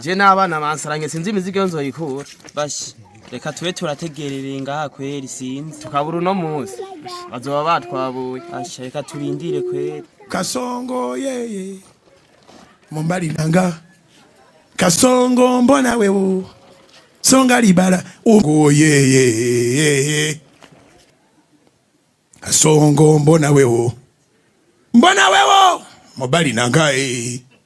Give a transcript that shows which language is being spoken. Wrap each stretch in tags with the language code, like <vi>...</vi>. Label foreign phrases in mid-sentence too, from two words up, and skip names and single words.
<rn>Je n'abana bansaranye, sinzi imizigo iyo nzoyikura. Bashi, reka tube turategerereye ngaha kweri, sinzi. Tukabura uno munsi, bazoba batwabuye. Asha, reka turindire kweri.</rn> <ln>Kasongo, yeah, yeah. Mombali nanga.</ln> <sw>Kasongo, mbona wewe?</sw> <ln>Songa libala. Oh, yeah, yeah, yeah, yeah.</ln> <sw>Kasongo, mbona wewe? Mbona wewe?</sw> <ln>Mombali nanga, eh.</ln>